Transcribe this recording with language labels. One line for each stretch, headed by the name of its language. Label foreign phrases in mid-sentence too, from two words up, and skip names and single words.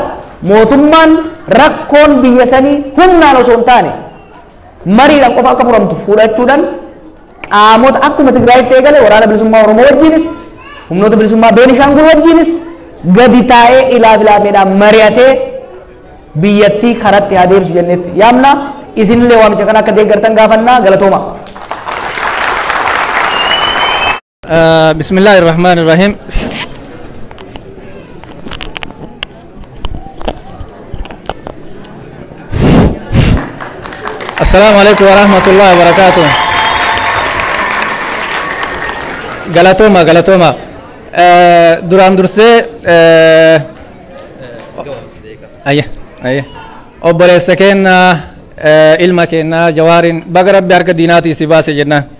Oromo: Mootummaan rakkoon biyya sanii humnaan osoo hin taane mariidhaan qofa akka furamtu fudhachuudhaan qaamota akkuma Tigraayitti eegale waraana bilisummaa Oromoo wajjinis humnoota bilisummaa Beenishaangul wajjinis gadi taa'ee ilaafilaafeedhaan mari'atee biyyattii karatti haa deemsu jennetti yaamna. Isinillee waamicha kana akka deeggartan gaafannaa. Galatooma.
Arabic: بسم الله الرحمن الرحيم. السلام عليكم ورحمة الله وبركاته.
Oromo: Galatoma. Duraan dursee ayya obboleessa keenya ilma keenya Jawaarin baga Rabbi harka diinaatii si baase jennaan.